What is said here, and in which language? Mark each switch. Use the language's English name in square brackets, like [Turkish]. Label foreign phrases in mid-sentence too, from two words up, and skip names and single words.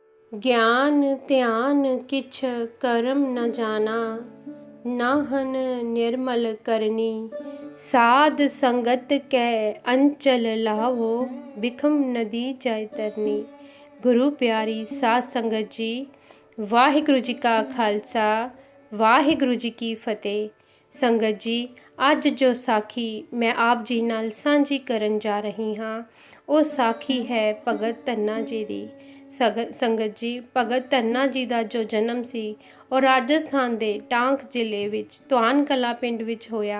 [Punjabi] ਗਿਆਨ ਧਿਆਨ ਕਿਛ ਕਰਮ ਨ ਜਾਨਾ, ਨਾਹਨ ਨਿਰਮਲ ਕਰਨੀ। ਸਾਧ ਸੰਗਤ ਕੈ ਅੰਚਲ ਲਾਵੋ, ਬਿਖਮ ਨਦੀ ਜਾਇ ਤਰਨੀ। ਗੁਰੂ ਪਿਆਰੀ ਸਾਧ ਸੰਗਤ ਜੀ, ਵਾਹਿਗੁਰੂ ਜੀ ਕਾ ਖਾਲਸਾ, ਵਾਹਿਗੁਰੂ ਜੀ ਕੀ ਫਤਿਹ। ਸੰਗਤ ਜੀ, ਅੱਜ ਜੋ ਸਾਖੀ ਮੈਂ ਆਪ ਜੀ ਨਾਲ ਸਾਂਝੀ ਕਰਨ ਜਾ ਰਹੀ ਹਾਂ, ਉਹ ਸਾਖੀ ਹੈ ਭਗਤ ਧੰਨਾ ਜੀ ਦੀ। ਸੰਗਤ ਜੀ, ਭਗਤ ਧੰਨਾ ਜੀ ਦਾ ਜੋ ਜਨਮ ਸੀ ਉਹ ਰਾਜਸਥਾਨ ਦੇ ਟਾਂਕ ਜ਼ਿਲ੍ਹੇ ਵਿੱਚ ਧਵਾਨ ਕਲਾਂ ਪਿੰਡ ਵਿੱਚ ਹੋਇਆ।